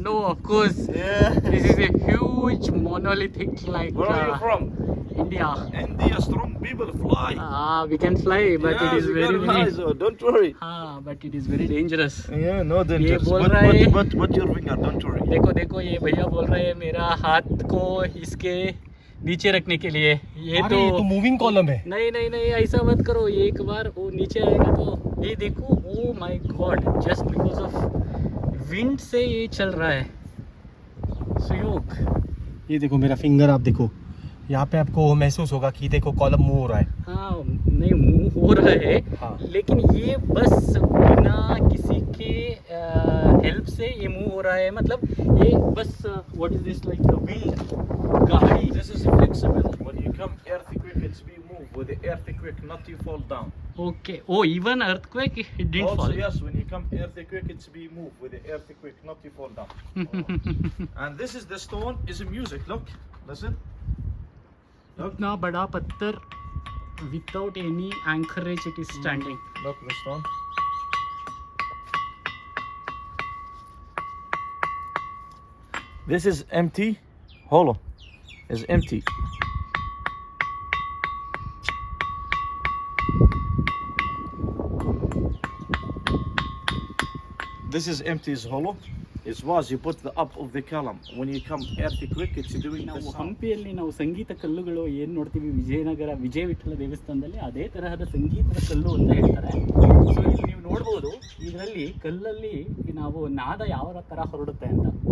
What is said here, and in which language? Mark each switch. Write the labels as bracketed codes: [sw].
[en] No, of course. Yeah. This is a huge monolithic like Where are you from? India. India, strong people fly. We can fly, but Yeah, it is you very gotta fly, so don't worry. but it is very dangerous. Yeah, no dangerous. [hi] बोल रहा है- [en] Put your finger, don't worry. [hi] देखो ये भैया बोल रहे हैं मेरा हाथ को इसके नीचे रखने के लिए. ये अरे ये तो मूविंग कॉलम है. नहीं ऐसा मत करो. एक बार वो नीचे आएगा तो ये देखो. [en] oh my god, just because of wind [hi] से ये चल रहा है. सुयोग. ये देखो मेरा फिंगर, आप देखो यहाँ पे आपको महसूस होगा कि देखो कॉलम मूव हो रहा है. हाँ नहीं मूव हो रहा है. हाँ. लेकिन ये बस बिना किसी के हेल्प से ये मूव हो रहा है. मतलब ये बस [en] what is this like wind [hi] गाड़ी. [en] This is flexible. When you come earthquake, it's be moved with the earthquake, not you fall down. Okay. Oh even earthquake it didn't Also, fall. yes, when you come earthquake, it's be moved with the earthquake, not you fall down. And this is the stone. Is music. Look, listen. [hi] इतना बड़ा पत्थर [en] Without any anchorage it is standing. Look the stone. This is empty, hollow. Is empty. This is empty, is hollow. It was, you put the up of the column. When you come earthquake, it's doing the [kn] ನಾವು [en] sound. [kn] ಹಂಪಿಯಲ್ಲಿ ನಾವು ಸಂಗೀತ ಕಲ್ಲುಗಳು ಏನು ನೋಡ್ತೀವಿ ವಿಜಯನಗರ ವಿಜಯ ವಿಠಲ ದೇವಸ್ಥಾನದಲ್ಲಿ ಅದೇ ತರಹದ ಸಂಗೀತದ ಕಲ್ಲು ಅಂತ ಹೇಳ್ತಾರೆ. ಸೊ ಇಲ್ಲಿ ನೀವು ನೋಡ್ಬೋದು ಇದರಲ್ಲಿ ಕಲ್ಲಲ್ಲಿ ನಾವು ನಾದ ಯಾವ ಥರ ಹೊರಡುತ್ತೆ ಅಂತ.